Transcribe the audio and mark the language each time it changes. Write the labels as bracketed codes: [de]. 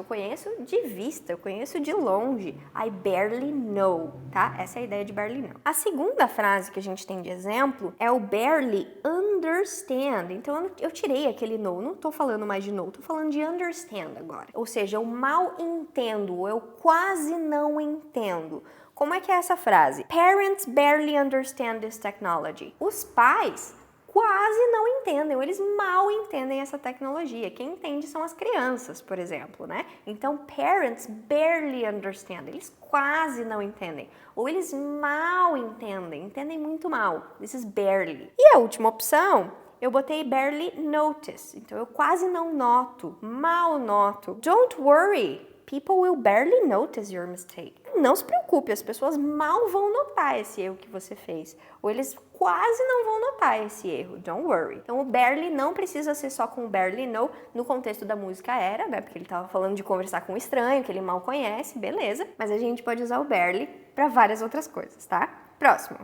[pt] Eu conheço de vista, eu conheço de longe. [en] I barely know, [pt] tá? Essa é a ideia de barely know. A segunda frase que a gente tem de exemplo é o barely understand. Então eu tirei aquele know, não tô falando mais de know, tô falando de understand agora. Ou seja, eu mal entendo, eu quase não entendo. Como é que é essa frase? [en] Parents barely understand this technology. [pt] Os pais quase não entendem, ou eles mal entendem essa tecnologia. Quem entende são as crianças, por exemplo, né? Então, [en] parents barely understand, [pt] eles quase não entendem, ou eles mal entendem, entendem muito mal. [en] This is barely. [pt] E a última opção, eu botei barely notice, então eu quase não noto, mal noto. [en] Don't worry, people will barely notice your mistake. [pt] Não se preocupe, as pessoas mal vão notar esse erro que você fez, ou eles quase não vão notar esse erro. [en] Don't worry. [pt] Então o barely não precisa ser só com o barely know. No contexto da música era, né? Porque ele estava falando de conversar com um estranho que ele mal conhece, beleza. Mas a gente pode usar o barely para várias outras coisas, tá? Próximo.